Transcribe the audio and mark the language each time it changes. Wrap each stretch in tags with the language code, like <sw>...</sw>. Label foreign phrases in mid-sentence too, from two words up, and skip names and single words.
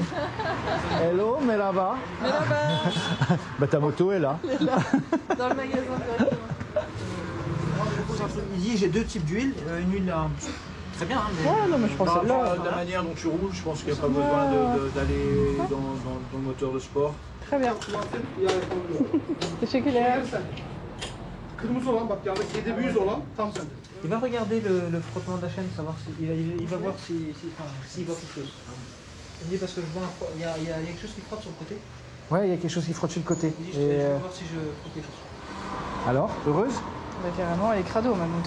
<fr>Hello, Merhaba. Bah ta moto est là. Elle est là, dans le magasin directement. Ici j'ai deux types d'huile, une huile très bien. Hein, mais Ouais, non, mais je pense que là. De la manière dont tu roules, je pense qu'il n'y a pas besoin d'aller dans le moteur de sport. Très bien.</fr> <tr>Teşekkürler. Kırmızı olan bak yandaki 700 olan tam sende.</tr> <fr>Il va regarder le frottement de la chaîne, savoir il va voir s'il voit quelque chose. Il dit parce que je vois il y a quelque chose qui frotte sur le côté. Ouais, il y a quelque chose qui frotte sur le côté. Je vais voir si je trouve quelque chose. Alors, heureuse? Bah, carrément, elle est crado ma moto.</fr>